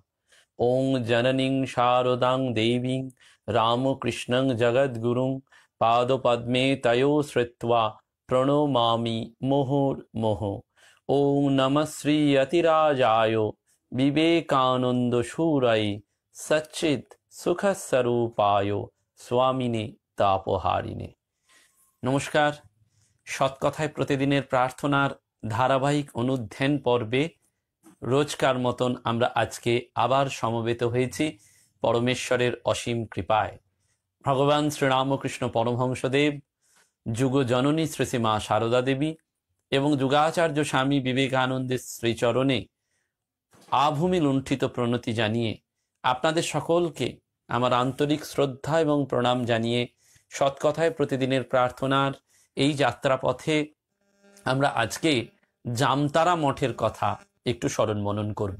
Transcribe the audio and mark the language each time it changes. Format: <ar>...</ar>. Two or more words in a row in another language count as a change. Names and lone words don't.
<sa>ओं जननीं शारदां देवीं रामकृष्णं जगद्गुरुं पादपद्मे तयो श्रुत्वा प्रणमामि मुहुर्मुहुः। ओं नमः श्री यतिराजाय विवेकानंद शूरये सच्चित् सुखस्वरूपाय स्वामिने तापहारिणे। नमस्कार।</sa> <bn>সৎকথায় প্রতিদিনের প্রার্থনার ধারাবাহিক অনুধ্যান পর্বে রোজকার মতন আমরা আজকে আবার সমবেত হয়েছি পরমেশ্বরের অসীম কৃপায়। ভগবান শ্রীরামকৃষ্ণ পরমহংসদেব, যুগ জননী শ্রী শ্রী মা সারদা দেবী এবং যুগাচার্য স্বামী বিবেকানন্দের শ্রীচরণে আভূমি লুণ্ঠিত প্রণতি জানিয়ে আপনাদের সকলকে আমার আন্তরিক শ্রদ্ধা এবং প্রণাম জানিয়ে সৎকথায় প্রতিদিনের প্রার্থনার এই যাত্রাপথে আমরা আজকে জামতারা মঠের কথা একটু স্মরণ মনন করব।</bn>